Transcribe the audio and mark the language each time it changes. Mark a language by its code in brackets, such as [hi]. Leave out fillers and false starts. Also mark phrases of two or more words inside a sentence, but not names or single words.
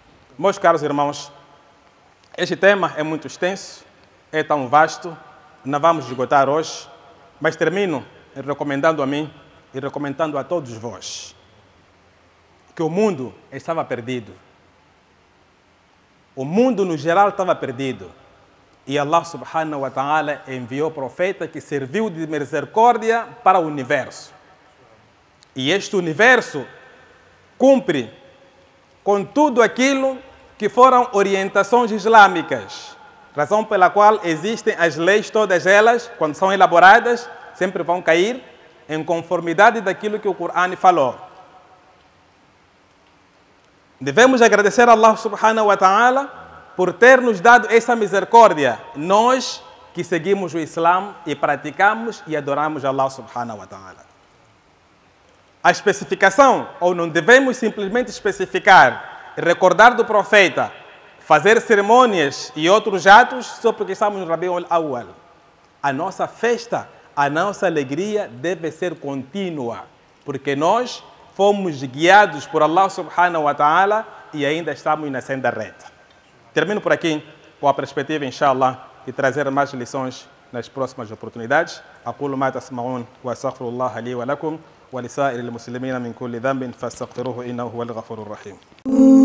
[pt] Meus caros irmãos, este tema é muito extenso, é tão vasto, não vamos esgotar hoje, mas termino recomendando a mim e recomendando a todos vós que o mundo estava perdido. O mundo no geral estava perdido. E [ar] الله سبحانه وتعالى [pt] enviou o profeta que serviu de misericórdia para o universo. E este universo cumpre com tudo aquilo que foram orientações islâmicas, razão pela qual existem as leis, todas elas, quando são elaboradas, sempre vão cair em conformidade daquilo que o Corão falou. Devemos agradecer a [ar] الله سبحانه وتعالى [pt] por ter nos dado essa misericórdia, nós que seguimos o Islã e praticamos e adoramos [ar] الله سبحانه وتعالى. [pt] A especificação, ou não devemos simplesmente especificar, recordar do profeta, fazer cerimônias e outros atos só porque estamos no Rabiul Awwal. A nossa festa, a nossa alegria deve ser contínua, porque nós fomos guiados por [ar] الله سبحانه وتعالى [pt] e ainda estamos na senda reta. Termino por aqui com a perspectiva, inshallah, de trazer mais lições nas próximas oportunidades. [ar] أقول ما تسمعون وأستغفر الله لي ولكم ولسائر المسلمين من كل ذنب فاستغفروه إنه هو الغفور الرحيم.